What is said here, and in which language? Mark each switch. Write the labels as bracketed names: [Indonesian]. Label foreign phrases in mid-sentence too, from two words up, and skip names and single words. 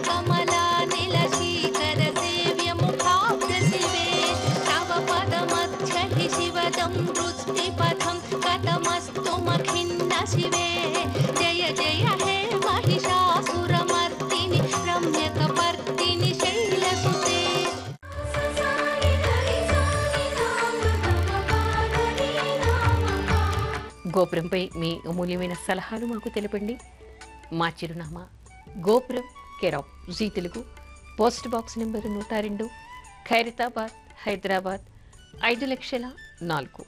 [Sanskrit] कमलानिलशीकरसेव्यमुखाब्जशिवे तव पदमध्यहि शिवदं वृष्टिपथं कथमस्तु मखिन्न शिवे जय जय हे महिषासुरमर्दिनि रम्यकपर्दिनि शैलसुते [Telugu] గోపురంపై మీ అమూల్యమైన సలహాలు మాకు తెలపండి. మా చిరునామా గోపురం, [English] care of [Telugu] జీ తెలుగు, [English] post box number [Telugu] 102, ఖైరతాబాద్, హైదరాబాద్ 5,04,000.